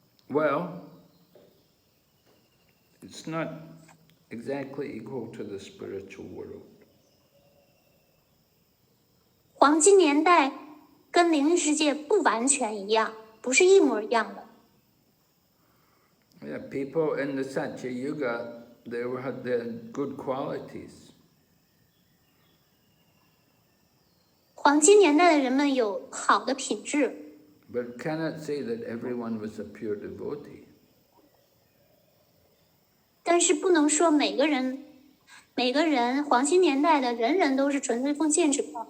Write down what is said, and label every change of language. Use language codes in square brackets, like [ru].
[en] Well, it's not exactly equal to the spiritual world. [zh] 黄金年代跟灵性世界不完全一样，不是一模一样的。 [en] Yeah, people in the Satya Yuga, they had their good qualities. [zh] 黄金年代的人们有好的品质， [en] But cannot say that everyone was a pure devotee. [zh] 但是不能说每个人黄金年代的人人都是纯粹奉献者。